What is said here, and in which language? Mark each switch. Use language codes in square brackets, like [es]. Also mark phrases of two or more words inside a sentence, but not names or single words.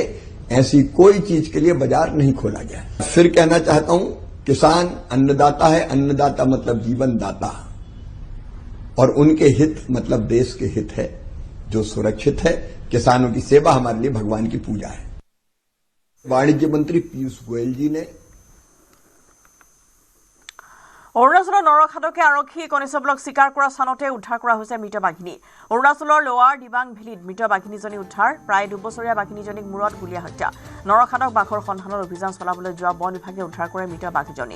[hi] ऐसी कोई चीज के लिए बाजार नहीं खोला गया। फिर कहना चाहता हूं, किसान अन्नदाता है, अन्नदाता मतलब जीवन दाता, और उनके हित मतलब देश के हित है जो सुरक्षित है। किसानों की सेवा हमारे लिए भगवान की पूजा है। वाणिज्य मंत्री पीयूष गोयल जी ने [as] অৰুণাচলৰ নৰখাদকে আৰক্ষী কনিষ্টবলক চিকাৰ কৰা স্থানতে উদ্ধাৰ কৰা হৈছে মৃত বাঘিনী। অৰুণাচলৰ লোৱাৰ দিবাং ভেলীত মৃত বাঘিনীজনী উদ্ধাৰ। প্ৰায় 2 বছৰীয়া বাঘিনীজনীক মূৰত গুলীয়া হত্যা। নৰখাদক বাঘৰ সন্ধানত অভিযান চলাবলৈ যোৱা বন বিভাগে উদ্ধাৰ কৰে মৃত বাঘজনীক।